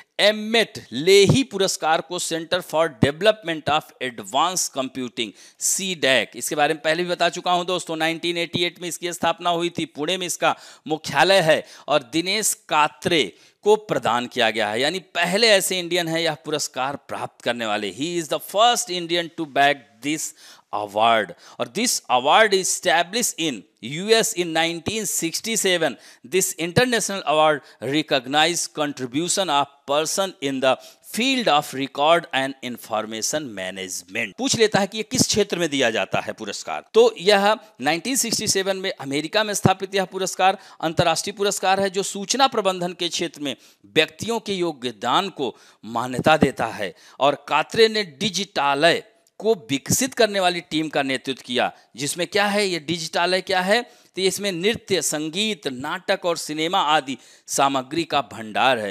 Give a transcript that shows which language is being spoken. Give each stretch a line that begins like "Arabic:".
Hindi: एममेट लेही पुरस्कार को centre for development of advance computing CDAC, इसके बारे में पहले भी बता चुका हूं दोस्तों। 1988 में इसकी स्थापना हुई थी, पुणे में इसका मुख्यालय है और दिनेश कात्रे को प्रदान किया गया है, यानी पहले ऐसे इंडियन है यह पुरस्कार प्राप्त करने वाले।
English: He is the first Indian to back this award, or this award is established in US in 1967. This international award recognizes contribution of person in the field of record and information management।
Hindi: पूछ लेता है कि ये किस क्षेत्र में दिया जाता है पुरस्कार। तो यह 1967 में अमेरिका में स्थापित यह पुरस्कार अंतर्राष्ट्रीय पुरस्कार है जो सूचना प्रबंधन के क्षेत्र में व्यक्तियों के योगदान को मान्यता देता है। और कात्रे ने डिजिटालय को विकसित करने वाली टीम का नेतृत्व किया, जिसमें क्या है, ये डिजिटालय क्या है, तो इसमें नृत्य, संगीत, नाटक और सिनेमा आदि सामग्री का भंडार है।